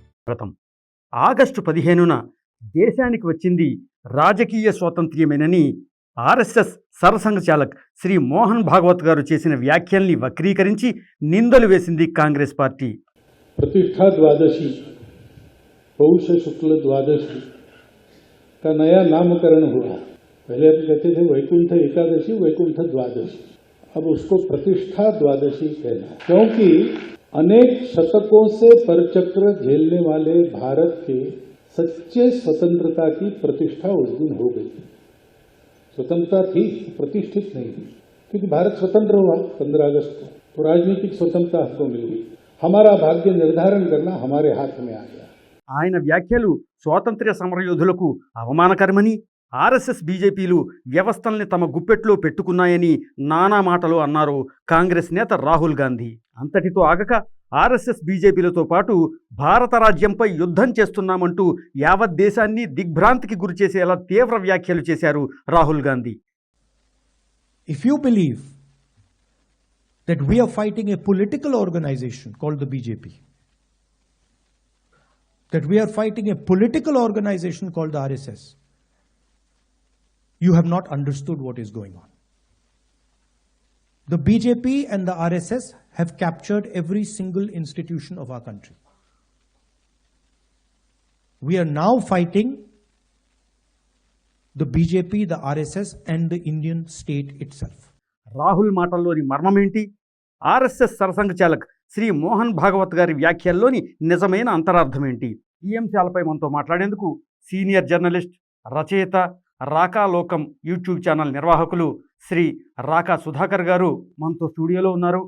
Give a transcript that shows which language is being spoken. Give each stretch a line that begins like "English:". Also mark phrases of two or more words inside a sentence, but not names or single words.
Telugu: స్వాగతం. ఆగస్టు 15న దేశానికి వచ్చింది రాజకీయ స్వాతంత్ర్యమేనని ఆర్ఎస్ఎస్ సరసంఘచాలక్ శ్రీ మోహన్ భాగవత్ గారు చేసిన వ్యాఖ్యల్ని వక్రీకరించి నిందలు వేసింది కాంగ్రెస్ పార్టీ.
Hindi: प्रतिष्ठा द्वादशी पौष शुक्ल द्वादशी का नया नामकरण हुआ. पहले हम कहते थे वैकुंठ एकादशी वैकुंठ द्वादशी, अब उसको प्रतिष्ठा द्वादशी कहना, क्योंकि अनेक शतकों से परचक्र झेलने वाले भारत के सच्चे स्वतंत्रता की प्रतिष्ठा उस दिन हो गई. स्वतंत्रता थी, प्रतिष्ठित नहीं थी, क्योंकि भारत स्वतंत्र हुआ 15 अगस्त को, तो राजनीतिक स्वतंत्रता हमको मिल गई. हमारा भाग्य निर्धारण करना हमारे हाथ में आ गया.
Telugu: ఆయన వ్యాఖ్యలు స్వాతంత్ర్య సమరయోధులకు అవమానకరమని, ఆర్ఎస్ఎస్ బీజేపీలు వ్యవస్థల్ని తమ గుప్పెట్లో పెట్టుకున్నాయని నానా మాటలు అన్నారు కాంగ్రెస్ నేత రాహుల్ గాంధీ. అంతటితో ఆగక ఆర్ఎస్ఎస్ బీజేపీలతో పాటు భారత రాజ్యంపై యుద్ధం చేస్తున్నామంటూ యావత్ దేశాన్ని దిగ్భ్రాంతికి గురిచేసేలా తీవ్ర వ్యాఖ్యలు చేశారు రాహుల్ గాంధీ.
English: If you believe that we are fighting a political organization called the BJP, that we are fighting a political organization called the RSS, you have not understood what is going on. The BJP and the RSS have captured every single institution of our country. We are now fighting the BJP, the RSS and the Indian state itself.
Telugu: రాహుల్ మాటల్లోని మర్మమేంటి? ఆర్ఎస్ఎస్ సరసంఘచాలక్ శ్రీ మోహన్ భాగవత్ గారి వ్యాఖ్యల్లోని నిజమైన అంతరార్థమేంటి? ఈ అంశాలపై మనతో మాట్లాడేందుకు
English: senior journalist,
Telugu: రచయిత, రాకా లోకం యూట్యూబ్ ఛానల్ నిర్వాహకులు శ్రీ రాకా సుధాకర్ గారు మనతో స్టూడియోలో ఉన్నారు.